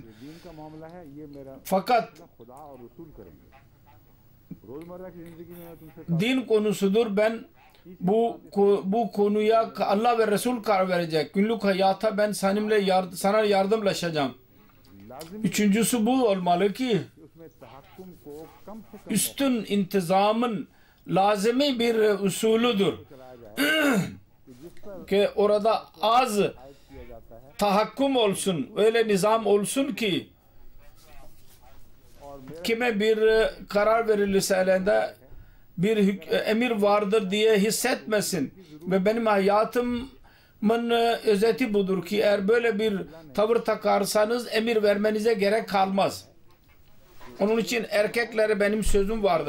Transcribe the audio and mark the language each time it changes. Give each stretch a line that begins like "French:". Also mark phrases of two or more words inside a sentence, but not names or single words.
Turkish: Fakat din konusudur. Ben bu konuya Allah ve Resul karar verecek. Günlük hayata ben sana yardımlaşacağım.
Urdu: लाजिमी
Turkish: Üçüncüsü bu olmalı ki
Urdu: کہ اس میں تحکم کو کم سے کم
Turkish: üstün intizamın lazimi bir usulüdür.
Urdu: چلایا جائے کہ جس پر
Turkish: Ki orada az
Urdu: عائد کیا جاتا ہے
Turkish: tahakküm olsun, öyle nizam olsun ki
Urdu: اور میرا
Turkish: kime bir karar verilirse elinde bir emir vardır diye hissetmesin. Ve benim hayatımın özeti budur ki eğer böyle bir tavır takarsanız emir vermenize gerek kalmaz. Onun için erkeklere benim sözüm vardır.